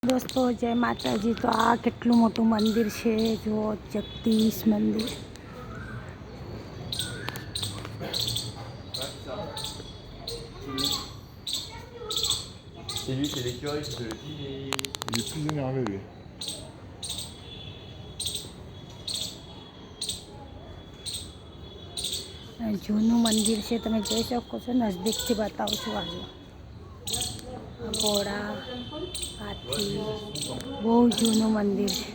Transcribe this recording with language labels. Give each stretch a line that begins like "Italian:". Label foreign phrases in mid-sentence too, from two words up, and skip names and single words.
Hindi: दोस्तों जय माता जी।
Gujarati: तो आ કેટલું મોટું મંદિર છે, જો જગદીશ મંદિર।
French: C'est lui, c'est l'écureuil qui te le dit. Il est plus énervé lui.
Gujarati: જૂનું મંદિર છે, તમે જોઈ શકો છો। નજદીકથી બતાવું છું। આજુ ઘોડા હાથી બહુ જૂનું મંદિર છે।